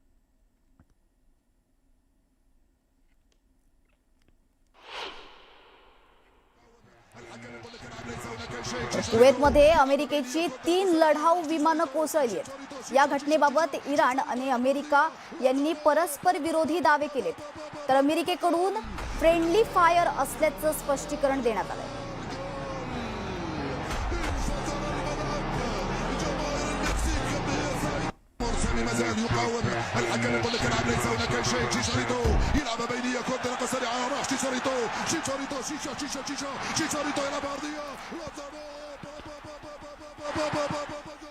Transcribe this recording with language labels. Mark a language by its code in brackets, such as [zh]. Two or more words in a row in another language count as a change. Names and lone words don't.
[mr] कुवेतमध्ये अमेरिकेची 3 लढाऊ विमानं कोसळली आहेत। या घटनेबाबत इराण आणि अमेरिका यांनी परस्पर विरोधी दावे केलेत, तर अमेरिकेकडून [en] friendly fire [mr] असल्याचं स्पष्टीकरण देण्यात आलंय। [ar] مازال يقاوم الحكم يقول لك العب ليس هناك شيء. تشيشاريتو يلعب بينيه كونتر سريعه راح تشيشاريتو شيشاريتو يلعب عرضيه